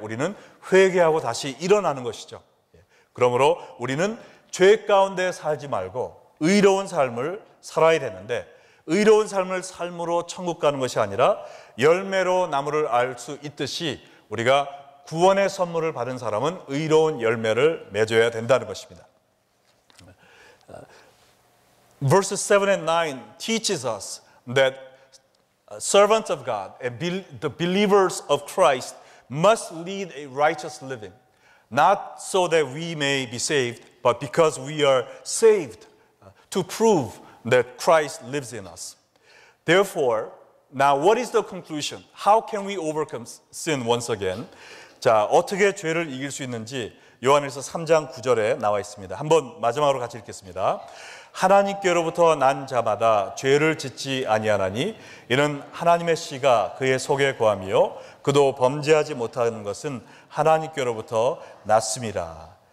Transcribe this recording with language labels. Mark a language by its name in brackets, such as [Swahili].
[Korean] 우리는 회개하고 다시 일어나는 것이죠. 그러므로 우리는 죄 가운데 살지 말고 의로운 삶을 살아야 되는데 의로운 삶을 삶으로 천국 가는 것이 아니라 열매로 나무를 알 수 있듯이 우리가 구원의 선물을 받은 사람은 의로운 열매를 맺어야 된다는 것입니다. [English] Verses 7 and 9 teaches us that servants of God and the believers of Christ must lead a righteous living, not so that we may be saved, but because we are saved to prove that Christ lives in us. Therefore, now what is the conclusion? How can we overcome sin once again? [Korean] 자, 어떻게 죄를 이길 수 있는지 요한일서 3장 9절에 나와 있습니다. 한번 마지막으로 같이 읽겠습니다. 하나님께로부터 난 자마다 죄를 짓지 아니하나니 이는 하나님의 씨가 그의 속에 거함이요 그도 범죄하지 못하는 것은 하나님께로부터 났습니다.